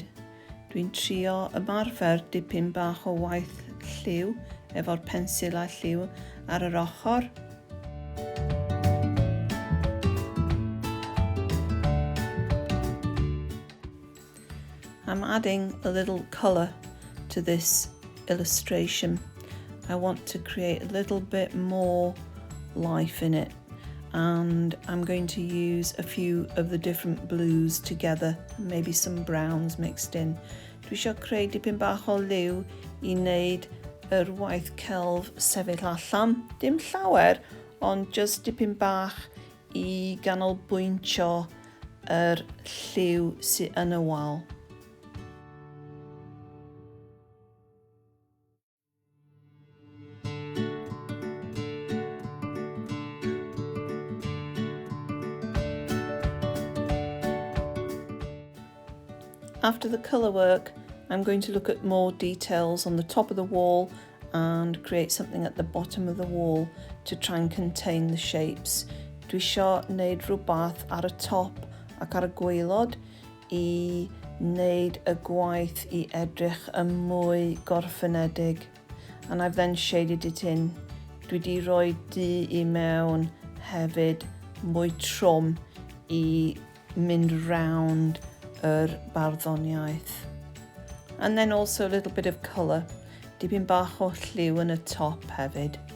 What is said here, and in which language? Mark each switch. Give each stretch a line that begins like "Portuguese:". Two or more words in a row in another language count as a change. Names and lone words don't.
Welsh: Dwi'n trio ymarfer dipyn bach o waith lliw efo'r pensil a lliw ar yr ochr.
English: I'm adding a little colour to this illustration. I want to create a little bit more life in it, and I'm going to use a few of the different blues together, maybe some browns mixed in.
Welsh: Dwi eisiau creu dipyn bach o liw I wneud yr waith celf sefyll allan. Dim llawer, ond just dipyn bach I ganolbwyntio yr lliw sydd yn y wal.
English: After the colour work, I'm going to look at more details on the top of the wall and create something at the bottom of the wall to try and contain the shapes.
Welsh: Dwi eisiau wneud rhywbeth ar y top ac ar y gwaelod I wneud y gwaith I edrych yn mwy gorffenedig.
English: And I've then shaded it in.
Welsh: Dwi wedi rhoi du I mewn hefyd mwy trwm I mynd round yr barddoniaeth.
English: And then also a little bit of colour,
Welsh: dipyn bach o lliw yn y top hefyd.